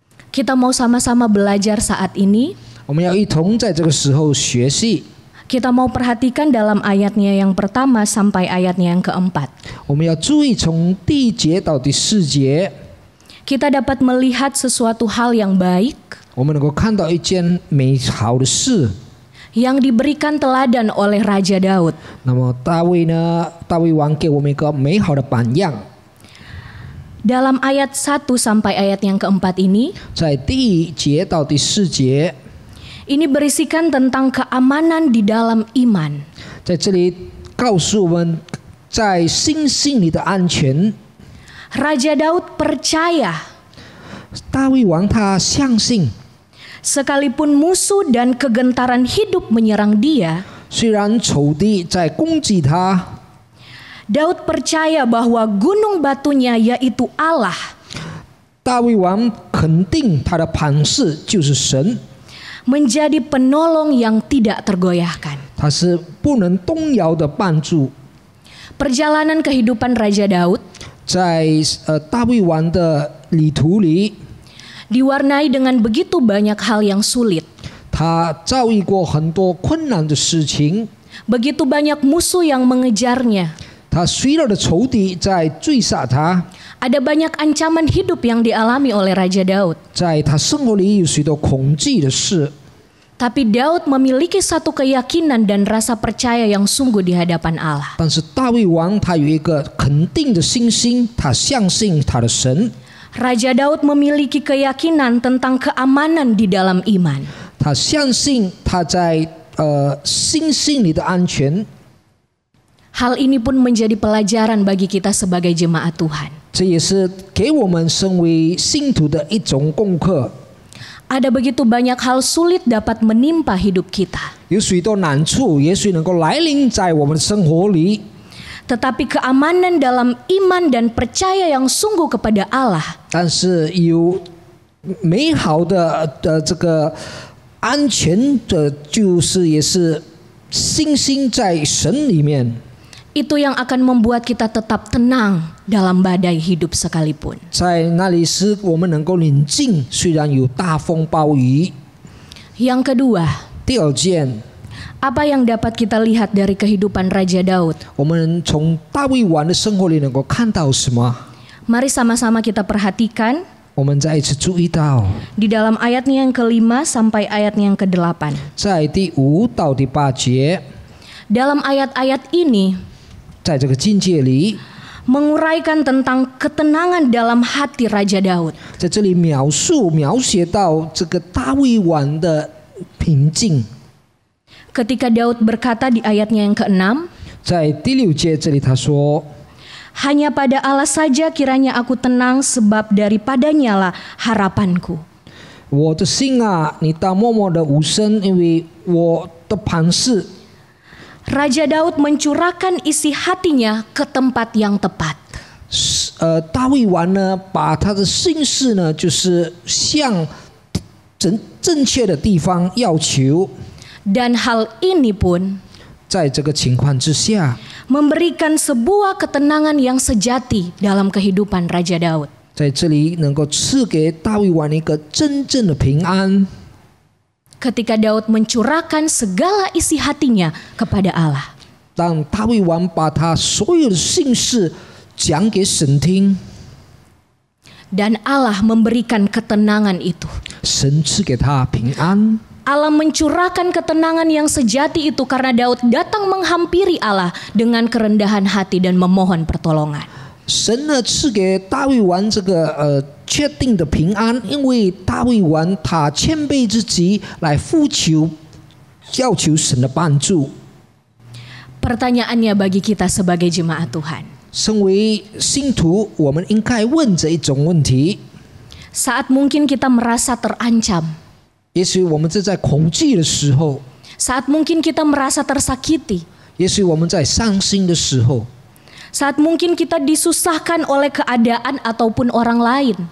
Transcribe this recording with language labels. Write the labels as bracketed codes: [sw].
[id] Kita mau sama-sama belajar saat ini. [zh] 我们要一同在这个时候学习。 [id] Kita mau perhatikan dalam ayatnya yang pertama sampai ayatnya yang keempat. [zh] 我们要注意从第1节到第4节， [id] Kita dapat melihat sesuatu hal yang baik [zh] 我们能够看到一件美好的事。 [id] yang diberikan teladan oleh Raja Daud. [zh] 那么大卫王给我们一个美好的榜样。 [id] Dalam ayat 1 sampai ayat yang keempat ini, [zh] 在第1节到第4节， [id] ini berisikan tentang keamanan di dalam iman. [zh] 在这里告诉我们，在信心里的安全。 [id] Raja Daud percaya [zh] 大卫王他相信， [id] sekalipun musuh dan kegentaran hidup menyerang dia, [zh] 虽然仇敌在攻击他， [id] Daud percaya bahwa gunung batunya yaitu Allah [zh] 大卫王肯定他的磐石就是神， [id] menjadi penolong yang tidak tergoyahkan. [zh] 他是不能动摇的帮助。 [id] Perjalanan kehidupan Raja Daud [zh] 在大卫王的旅途里， [id] diwarnai dengan begitu banyak hal yang sulit. [zh] 他遭遇过很多困难的事情， [id] Begitu banyak musuh yang mengejarnya. [zh] 他许多的仇敌在追杀他， [id] Ada banyak ancaman hidup yang dialami oleh Raja Daud. [zh] 在他生活里有许多恐惧的事。 [id] Tapi Daud memiliki satu keyakinan dan rasa percaya yang sungguh di hadapan Allah. [zh] 但是大卫王他有一个肯定的信心，他相信他的神， [id] Raja Daud memiliki keyakinan tentang keamanan di dalam iman. [zh] 他相信他在信心里的安全。 [id] Hal ini pun menjadi pelajaran bagi kita sebagai jemaat Tuhan. [zh] 这也是给我们身为信徒的一种功课。 [id] Ada begitu banyak hal sulit dapat menimpa hidup kita. [zh] 有许多难处，也许能够来临在我们的生活里。 [id] tetapi keamanan dalam iman dan percaya yang sungguh kepada Allah. [zh] 但是有美好的这个安全的，就是也是信心在神里面。 [id] Itu yang akan membuat kita tetap tenang dalam badai hidup sekalipun. [zh] 在那里使我们能够宁静，虽然有大风暴雨。 [id] Yang kedua, [zh] 第二件， [id] apa yang dapat kita lihat dari kehidupan Raja Daud? [zh] 我们从大卫王的生活里能够看到什么？ [id] Mari sama-sama kita perhatikan [zh] 我们再一次注意到， [id] di dalam ayatnya yang ke-5 sampai ayatnya yang ke-8. [zh] 在第5到第8节， [id] Dalam ayat-ayat ini [zh] 在这个境界里， [id] menguraikan tentang ketenangan dalam hati Raja Daud. [zh] 在这里描写到这个大卫王的平静。 [id] Ketika Daud berkata di ayatnya yang ke-6, [zh] 在第6节这里他说， [id] hanya pada Allah saja kiranya aku tenang sebab daripadanya lah harapanku. [zh] 我的心啊，你当默默的无声，因为我的磐石。 [id] Raja Daud mencurahkan isi hatinya ke tempat yang tepat. [zh] 大卫王呢，把他的心事呢，就是向正确的地方要求。 [id] Dan hal ini pun [zh] 在这个情况之下， [id] memberikan sebuah ketenangan yang sejati dalam kehidupan Raja Daud. [zh] 在这里能够赐给大卫王一个真正的平安。 [id] Ketika Daud mencurahkan segala isi hatinya kepada Allah. [zh] 当大卫王把他所有的心事讲给神听， [id] Dan Allah memberikan ketenangan itu. [zh] 神赐给他平安。 [id] Allah mencurahkan ketenangan yang sejati itu karena Daud datang menghampiri Allah dengan kerendahan hati dan memohon pertolongan. [zh] 神呢赐给大卫王这个确定的平安，因为大卫王他谦卑自己来呼求，要求神的帮助。 [id] Pertanyaannya bagi kita sebagai jemaat Tuhan. [zh] 身为信徒，我们应该问这一种问题： [id] Saat mungkin kita merasa terancam. [zh] 也许我们正在恐惧的时候， [id] Saat mungkin kita merasa tersakiti. [zh] 也许我们在伤心的时候， [id] Saat mungkin kita disusahkan oleh keadaan ataupun orang lain.